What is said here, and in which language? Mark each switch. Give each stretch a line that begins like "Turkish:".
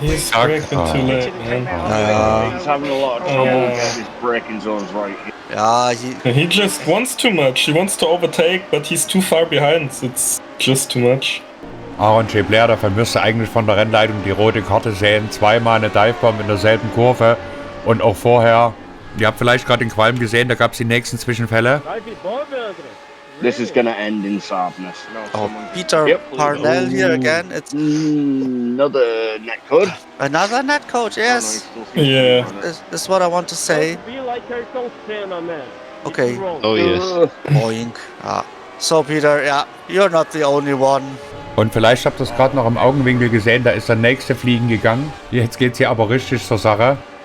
English: He's braking too late, man. He's having a lot of trouble getting his braking zones right.
German: Ja,
English: He just wants too much. He wants to overtake, but he's too far behind. It's just too much. Aaron J.
German: Blair, davon müsste eigentlich von der Rennleitung die rote Karte sehen. Zweimal eine Divebomb in derselben Kurve. Und auch vorher, ihr habt vielleicht gerade den Qualm gesehen, da gab es die nächsten Zwischenfälle.
English: This is gonna end in sadness. No, oh, someone- Peter Yep. Parnell here again. It's Another netcode. another netcode, yes. Yeah. That's what I want to say. Be like her, don't stand on that. Okay. Oh, Boink. Ah. So, Peter, yeah, you're not the only one.
German: Und vielleicht habt ihr es gerade noch im Augenwinkel gesehen, da ist der nächste fliegen gegangen. Jetzt geht's hier aber richtig zur Sache.